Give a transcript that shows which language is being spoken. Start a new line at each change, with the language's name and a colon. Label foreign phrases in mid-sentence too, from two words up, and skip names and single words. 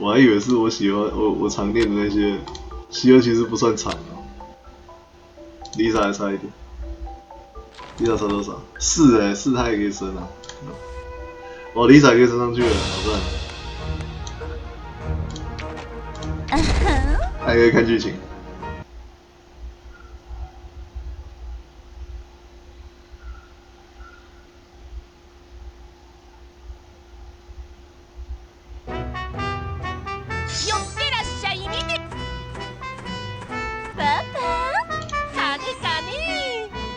Chinese: 我还以为是我喜欢我常练的那些，西欧其实不算长哦。Lisa 还差一点，Lisa 差多少？44他也可以升啊！哦 ，Lisa 可以升上去了，好赞！还可以看剧情。
Japanese: 寄ってらっしゃいにて。パパ、派手だね。